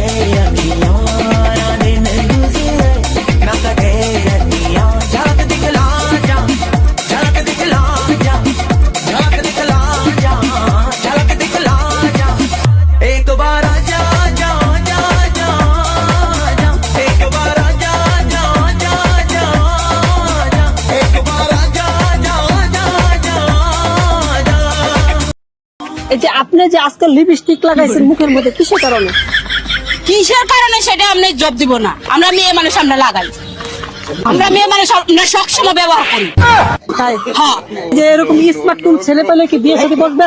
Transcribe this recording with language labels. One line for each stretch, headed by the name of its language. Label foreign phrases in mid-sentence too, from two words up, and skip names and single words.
Hindi: अखियां ना दिन गुजरे ना कटे अखियां झलक दिखला जा झलक दिखला जा झलक दिखला जा झलक दिखला जा एक बार आजा जा जा जा जा एक बार आजा जा जा जा जा एक बार आजा जा जा जा जा
Bangla: এই যে আপনি যে আজকে লিপস্টিক লাগাইছেন মুখের মধ্যে কিসের কারণে সেটা আমরা জব দিব না। আমরা মেয়ে মানুষ আমরা লাগাই, আমরা মেয়ে মানুষ আমরা সবসময় ব্যবহার করি। তাই হ্যাঁ, যে এরকম স্মার্ট কোন ছেলে পেলে কি বিয়ে শাদী বসবেন?